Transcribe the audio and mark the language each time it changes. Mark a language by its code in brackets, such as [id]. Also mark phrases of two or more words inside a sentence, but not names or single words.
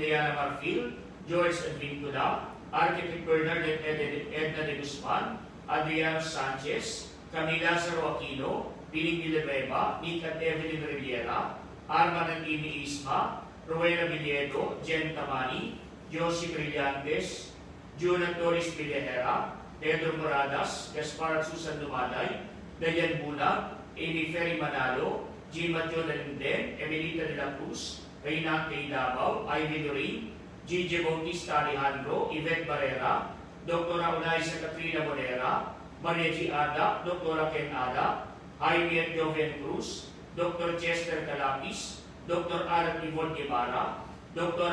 [tl] Diana Marfil, George Advincula, Architect Bernard at Edna de Guzman, Adriano Sanchez, Camila Lazaro Aquino, Piling Villanueva, Nick at Evelyn Riviera, Arman at Amy Isma, Rowena Villedo, Jen Tamani, Josie Brillantes, Juna Torres Villajera, Pedro Moradas, Gaspar at Susan Dumaday, Dayan Bulag, Amy Ferry Manalo, G. Mateo Dalinden, Emilita de la Cruz, Reyna K. Davao, Ivy Lorraine, Gigi Bautista Alejandro, Yvette Barrera, Dr. Unaisa Katrina Monera, Maria G. Ada, Dr. Ken Ada, Jaime at Joven Cruz, Dr. Chester Calapis, Dr. Alan Yvonne Guevara, Dr.